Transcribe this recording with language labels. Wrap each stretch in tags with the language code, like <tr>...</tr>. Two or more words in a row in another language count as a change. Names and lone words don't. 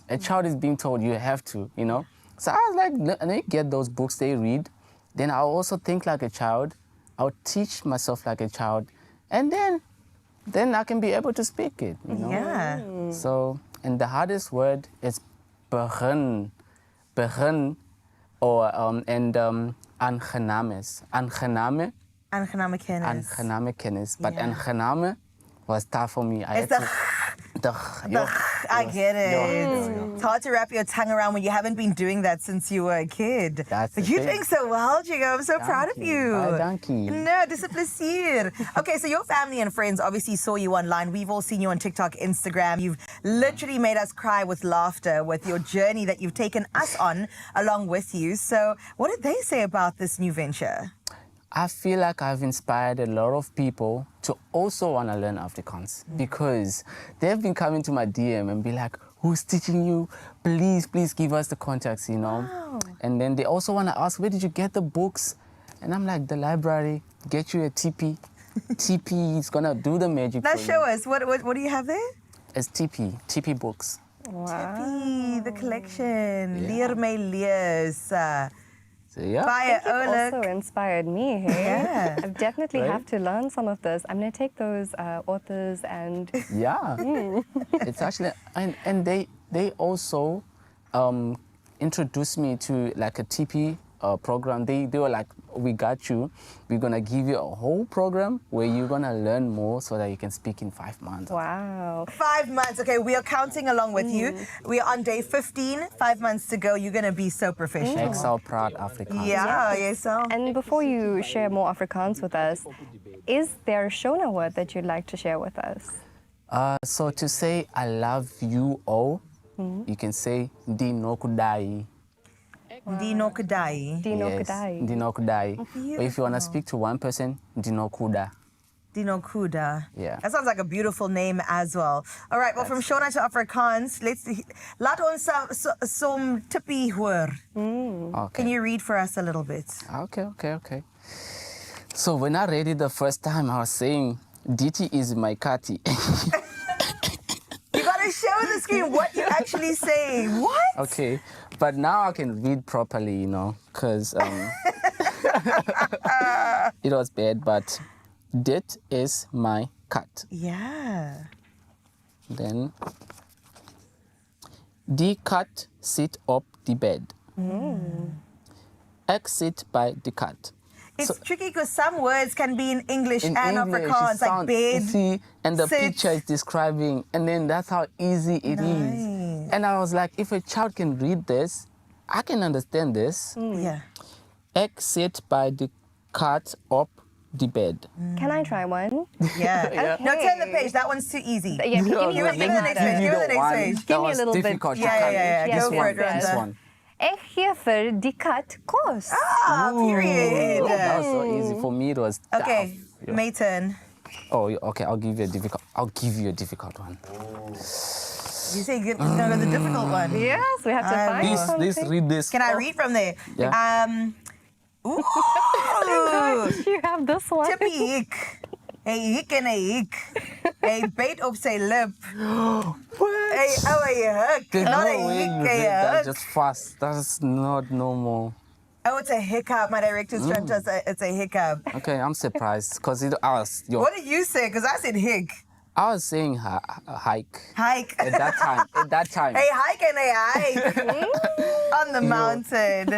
<en>A child is being told you have to, you know. So I was like, let me get those books they read. Then I'll also think like a child. I'll teach myself like a child. And then I can be able to speak it, you know. Yeah. So, and the hardest word is begin, or aangenaam.</en> <af>Aangename kennis. Aangename kennis.</af> <en>But aangename was tough for me. I get it. It's hard to wrap your tongue around when you haven't been doing that since you were a kid. But you're doing so well, Jigo. I'm so proud of you. Thank you. No,</en> <af>dis 'n plesier.</af> <en>Okay, so your family and friends obviously saw you online. We've all seen you on TikTok, Instagram. You've literally made us cry with laughter with your journey that you've taken us on along with you. So what did they say about this new venture? I feel like I've inspired a lot of people to also want to learn Afrikaans because they've been coming to my DM and be like, who's teaching you? Please, please give us the contacts, you know. Wow. And then they also want to ask, where did you get the books? And I'm like, the library, get you a TP. TP is going to do the magic Now for show you. us, what do you have there? It's TP books. Wow. TP, the collection.</en> <af>Leer my lees.</af> <en>So, yeah. I think you've also inspired me, hey? Yeah. I definitely Right? have to learn some of this. I'm going to take those authors and... Yeah. It's actually, and they also introduced me to like a TP program. They were like, we got you. We're going to give you a whole program where you're going to learn more so that you can speak in 5 months. Wow. 5 months. Okay, we are counting along with you. We are on day 15. 5 months to go. You're going to be so professional.</en> <af>Ek sal praat Afrikaans.</af> <en>Yeah, yes. And before you share more Afrikaans with us, is there a Shona word that you'd like to share with us? So to say I love you all you can say Ndinokudai.</en> <sn>Ndinokudai. Yes, Ndinokudai.</sn> <en>Or if you want to speak to one person, Ndinokuda.</en> <sn>Dinokuda.</sn> <en>Yeah. That sounds like a beautiful name as well. All right, well, from Shona to Afrikaans,</en> <af>laat ons som tippie hoor.</af> <en>Okay. Can you read for us a little bit? Okay. So when I read it the first time, I was saying, DT is my Kati. You gotta show the screen what you're actually saying. What? Okay, but now I can read properly, you know, because it was bad, but</en> <af>dit is my cat.</af> <en>Yeah. Then,</en> <af>die kat sit op die bed. Ek sit by</af> <en>the cat. It's tricky because some words can be in English In and English, it Afrikaans, like sound- bed, see, and the sit. picture is describing, and then that's how easy it is. And I was like, if a child can read this, I can understand this. Yeah.</en> <af>Ek sit by</af> <en>the cat</en> <af>op</af> <en>the bed. Can I try one? Yeah. Yeah. No, turn the page. That one's too easy. Yeah, give me the next page. Give me the next page. Give me a little bit. Yeah. Go for it, Randa.</en> <af>Ek gee vir die kat kos.</af> <en>Ah, period. That was so easy. For me, it was Okay, tough. Yeah. my turn. Oh, okay. I'll give you a difficult one. You say it's gonna be the difficult one. Yes, we have to find something. Please read this. Can I read from there? Yeah. Ooh. You have this one.</en> <af>Tippie hik. Hey hik en hy hik. Hy byt op sy lip. Hey, oh, hy hik.</af> <en>There's Not no a way</en> <af>hik,</af> <en>you</en> <af>hy</af> <en>read that</en> <af>hik.</af> <en>just fast. That's not normal. Oh, it's a hiccup. My director's trying to say it's a hiccup. Okay, I'm surprised because What did you say? Because I said hick. I was saying hike. Hike. At that time. Hey, hike and a hike. On the mountain.</en>